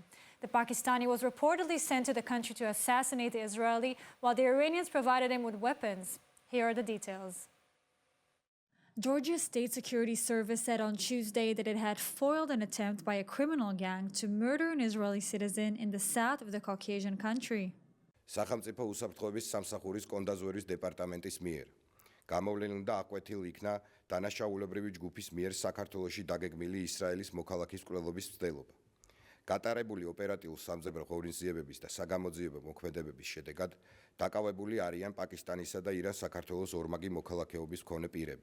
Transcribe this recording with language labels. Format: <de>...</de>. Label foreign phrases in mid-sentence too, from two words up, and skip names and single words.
<en>The Pakistani was reportedly sent to the country to assassinate the Israeli, while the Iranians provided him with weapons. Here are the details. Georgia's State Security Service said on Tuesday that it had foiled an attempt by a criminal gang to murder an Israeli citizen in the south of the Caucasian country.</en> <ka>სახელმწიფო უსაფრთხოების სამსახურის კონდაზვერის დეპარტამენტის მიერ გამოვლენილ და აკვეთილ იქნა დანაშაულებრივი ჯგუფის მიერ საქართველოში დაგეგმილი ისრაელის მოქალაქის მკვლელობის მცდელობა. გატარებული ოპერატიულ სამძებრო ღონისძიებების და საგამოძიებო მოქმედებების შედეგად დაკავებული არიან პაკისტანისა და ირანს საქართველოს ორმაგი მოქალაქეობის მქონე პირები.</ka>